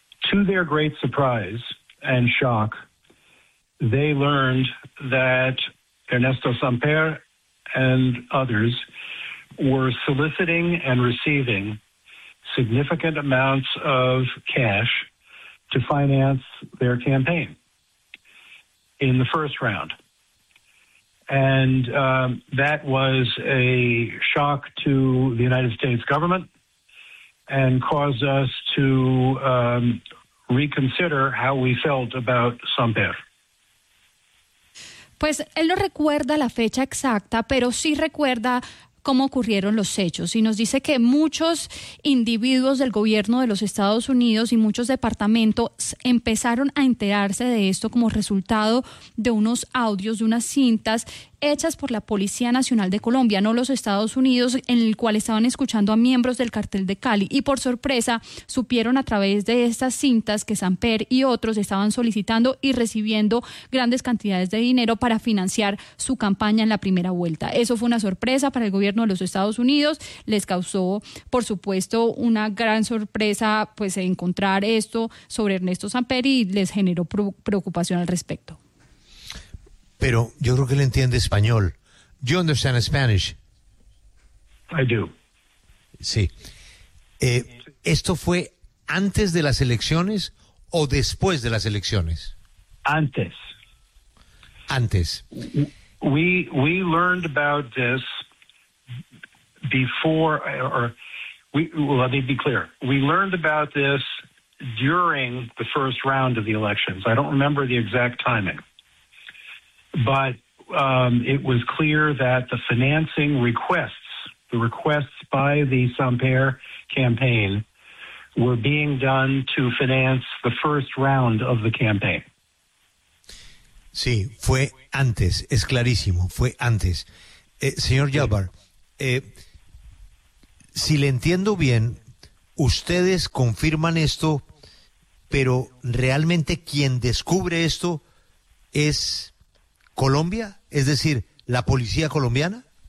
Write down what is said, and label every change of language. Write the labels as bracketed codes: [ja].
[en] To their great surprise and shock, they learned that Ernesto Samper and others were soliciting and receiving significant amounts of cash to finance their campaign in the first round. And that was a shock to the United States government and caused us to reconsider how we felt about Samper. [es] Pues él no recuerda la fecha exacta, pero sí recuerda cómo ocurrieron los hechos, y nos dice que muchos individuos del gobierno de los Estados Unidos y muchos departamentos empezaron a enterarse de esto como resultado de unos audios, de unas cintas hechas por la Policía Nacional de Colombia, no los Estados Unidos, en el cual estaban escuchando a miembros del cartel de Cali, y por sorpresa supieron a través de estas cintas que Samper y otros estaban solicitando y recibiendo grandes cantidades de dinero para financiar su campaña en la primera vuelta. Eso fue una sorpresa para el gobierno de los Estados Unidos, les causó por supuesto una gran sorpresa pues encontrar esto sobre Ernesto Samper y les generó preocupación al respecto. Pero yo creo que él entiende español. [en] You understand Spanish? I do. [es] Sí. ¿Esto fue antes de las elecciones o después de las elecciones? Antes. Antes. [en] We learned about this before, or we, well, let me be clear. We learned about this during the first round of the elections. I don't remember the exact timing. But it was clear that the financing requests, the requests by the Samper campaign, were being done to finance the first round of the campaign. [es] Sí, fue antes, es clarísimo, fue antes. Señor Gilbert, si le entiendo bien, ustedes confirman esto, pero realmente quien descubre esto es Colombia, es decir, la policía colombiana.